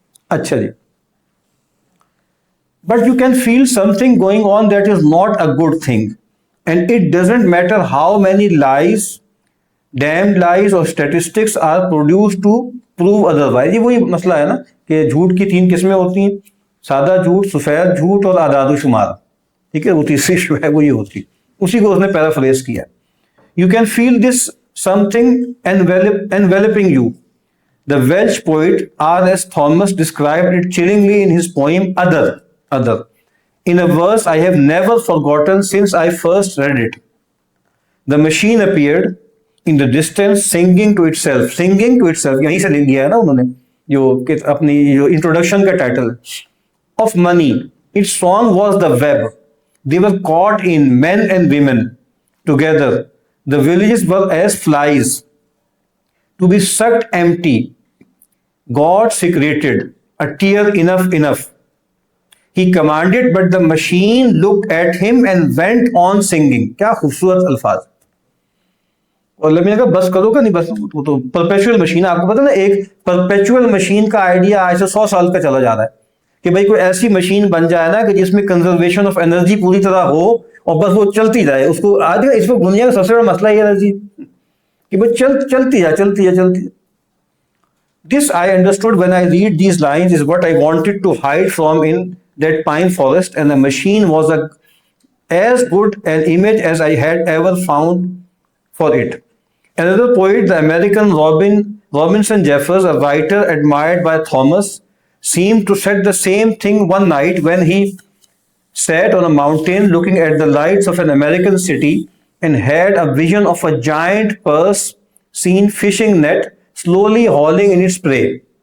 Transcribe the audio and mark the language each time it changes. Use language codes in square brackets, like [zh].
[ur] اچھا جی, [en] But you can feel something going on that is not a good thing, and it doesn't matter how many lies, damned lies اور statistics are produce to prove otherwise. [ur] یہ وہی مسئلہ ہے نا کہ جھوٹ کی 3 قسمیں ہوتی ہیں, سادہ جھوٹ, سفید جھوٹ اور اعداد و شمار, ٹھیک ہے. وہ تیسری جو ہے وہ یہ ہوتی, اسی کو اس نے پیرافریز کیا. [en] You can feel this something enveloping you. The Welsh poet R.S. Thomas described it chillingly in his poem Other, in a verse I have never forgotten since I first read it. The machine appeared in the distance singing to itself, [ur] یہیں سے لے لیا ہے نا انہوں نے جو اپنی جو انٹروڈکشن کا title [en] of money, Its song was the web. They were caught in, men and women together. The villages were as flies to be sucked empty. God secreted a tear enough. He commanded, but the machine looked at him and went on singing. [ur] کیا خوبصورت الفاظ. اور میں نے کہا بس کرو کہ نہیں بس. وہ تو پرپیچوئل مشین، آپ کو پتا نا ایک پرپیچوئل مشین کا آئیڈیا آج سے 100 سال کا چلا جا رہا ہے کہ بھائی کوئی ایسی مشین بن جائے نا کہ جس میں کنزرویشن آف انرجی پوری طرح ہو اور بس وہ چلتی جائے. اس کو آج اس کو دنیا کا سب سے بڑا مسئلہ یہ انرجی کہ بس چلتی جائے. [en] This I understood when I read these lines is what I wanted to hide from in that pine forest, and the machine was as good an image as I had ever found for it. Another poet, the American Robinson Jeffers, a writer admired by Thomas, seemed to said the same thing one night when he sat on a mountain looking at the lights of an American city and had a vision of a giant purse-seine fishing net slowly hauling in its prey.